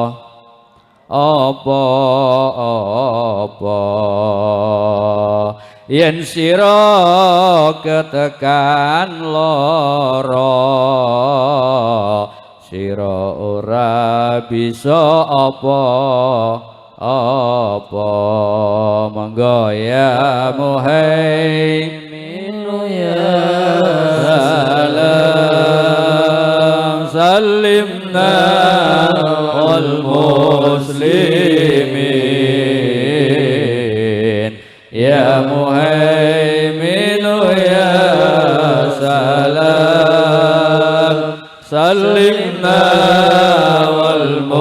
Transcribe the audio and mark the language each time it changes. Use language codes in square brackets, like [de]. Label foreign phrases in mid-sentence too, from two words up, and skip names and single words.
[jv] apa-apa yen sira ketekan lara sira ora bisa apa-apa monggo [ar] يا مهيمن يا سلام سلمنا وال مسلمين يا مهيمن يا سلام سلمنا وال